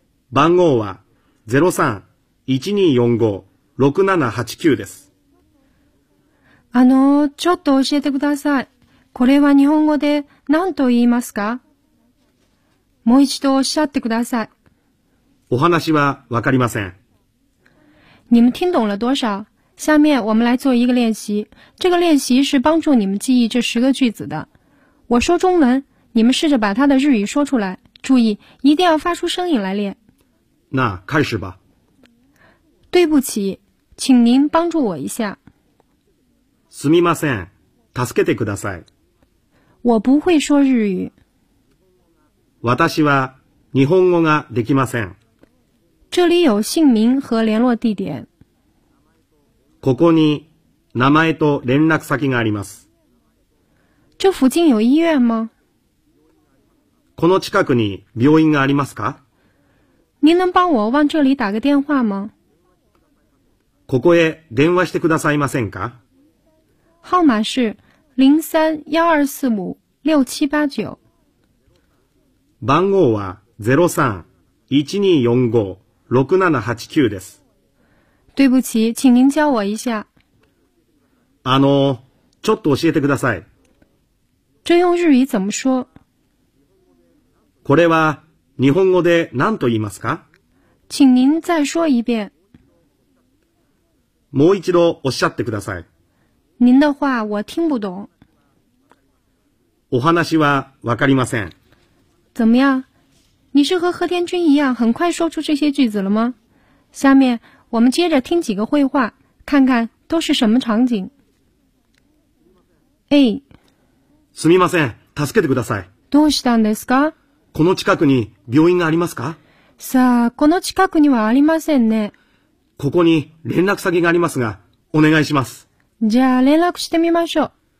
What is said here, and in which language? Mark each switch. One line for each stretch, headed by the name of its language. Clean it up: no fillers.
Japanese: 番号は 03-1245-6789 です。ちょっと教えてください。これは日本語で何と言いますか？もう一度おっしゃってください。お話はわかりません。
Chinese: 你们听懂了多少？下面我们来做一个练习。这个练习是帮助你们记忆这十个句子的。我说中文，你们试着把它的日语说出来。注意，一定要发出声音来练。那开始吧。对不起，请您帮助我一下。
Japanese: すみません、助けてください。
Chinese: 我不会说日语。
Japanese: 私は日本語ができません。
Chinese: 这里有姓名和联络地点。
Japanese: ここに名前と連絡先があります。
Chinese: 这附近有医院吗？
Japanese: この近くに病院がありますか？
Chinese: 您能帮我往这里打个电话吗？
Japanese: ここへ電話してくださいませんか？
Chinese: 号码是03-1245-6789。
Japanese: 番号は03-1245-6789です。
Chinese: 对不起，请您教我一下。
Japanese: ちょっと教えてください。
Chinese: 这用日语怎么说？
Japanese: これは日本語で何と言いますか？
Chinese: 请您再说一遍。
Japanese: もう一度おっしゃってください。
Chinese: 您的话我听不懂。
Japanese: お話はわかりません。
Chinese: 怎么样？你是和和田君一样，很快说出这些句子了吗？下面我们接着听几个会话，看看都是什么场景。 A。
Japanese: すみません、助けてください。どうしたんですか？この近くに病院がありますか？さあ、この近くにはありませんね。ここに連絡先がありますが、お願いします。じゃあ連絡してみましょう。